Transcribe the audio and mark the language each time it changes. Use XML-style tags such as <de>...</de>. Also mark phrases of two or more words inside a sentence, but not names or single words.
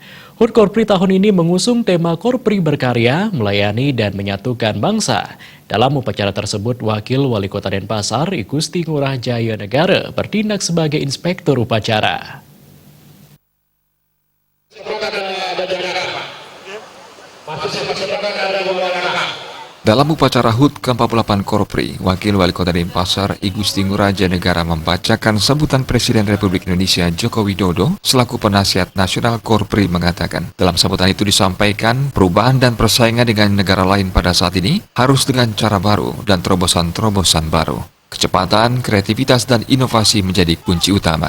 <id>HUT Korpri tahun ini mengusung tema Korpri berkarya, melayani dan menyatukan bangsa. Dalam upacara tersebut, Wakil Wali Kota Denpasar, I Gusti Ngurah Jaya Negara, bertindak sebagai inspektur upacara. Dalam upacara HUT ke-48 Korpri, Wakil Wali Kota Denpasar, I Gusti Ngurah Jaya Negara membacakan sambutan Presiden Republik Indonesia Joko Widodo selaku penasihat nasional Korpri mengatakan, dalam sambutan itu disampaikan perubahan dan persaingan dengan negara lain pada saat ini harus dengan cara baru dan terobosan-terobosan baru. Kecepatan, kreativitas, dan inovasi menjadi kunci utama.</id>